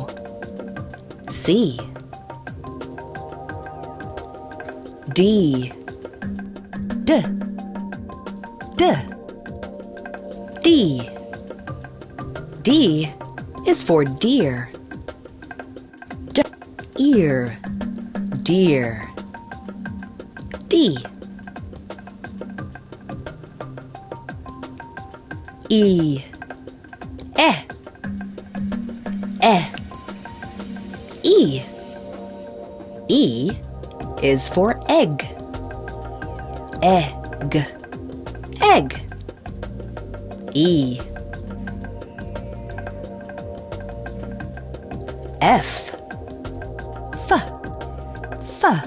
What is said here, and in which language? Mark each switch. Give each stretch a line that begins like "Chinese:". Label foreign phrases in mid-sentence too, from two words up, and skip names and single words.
English: C. D. D. D. D. D is for deer. Ear. Deer. D. E. E. E. E. E is for egg. Egg. Egg. E. F. F. F.